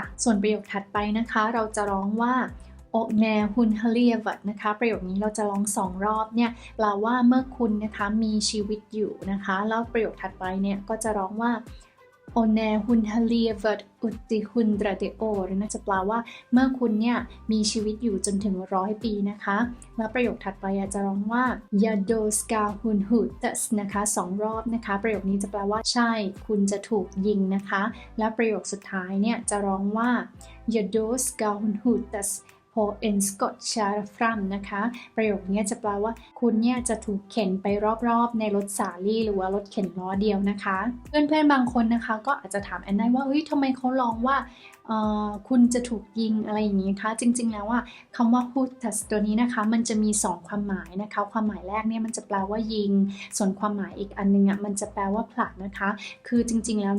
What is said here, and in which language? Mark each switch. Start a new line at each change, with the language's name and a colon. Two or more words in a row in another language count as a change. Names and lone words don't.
Thai: ส่วนประโยคถัดไปนะคะเราจะร้องว่า
Swedish: och när hon har levat
Thai: นะคะประโยคนี้เราจะร้อง2 รอบเนี่ยแปลว่าเมื่อคุณนะคะมีชีวิตอยู่นะคะแล้วประโยคถัดไปเนี่ยก็จะร้องว่า
Swedish: och när hon har levat ut i hundra år
Thai: นะจะแปลว่าเมื่อคุณเนี่ยมีชีวิตอยู่จนถึง100 ปีนะคะแล้วประโยคถัดไปจะร้องว่า
Swedish: Ja då ska hon hutas
Thai: นะคะ2 รอบนะคะประโยคนี้จะแปลว่าใช่คุณจะถูกยิงนะคะ และประโยคสุดท้ายเนี่ยจะร้องว่า
Swedish: Ja då ska hon hutas på en skottkärra fram
Thai: นะคะประโยคนี้จะแปลว่าคุณเนี่ยจะถูกเข็นไปรอบๆในรถสาลี่หรือว่ารถเข็นล้อเดียวนะคะเพื่อนๆบางคนนะคะก็อาจจะถามแอนได้ว่าเฮ้ยทำไมเขาร้องว่าคุณจะถูกยิงอะไรอย่างนี้คะจริงๆแล้วคำว่า hutas ตัวนี้นะคะมันจะมี2 ความหมายนะคะความหมายแรกเนี่ยมันจะแปลว่ายิงส่วนความหมายอีกอันนึงมันจะแปลว่าผลักนะคะคือจริงๆแล้ว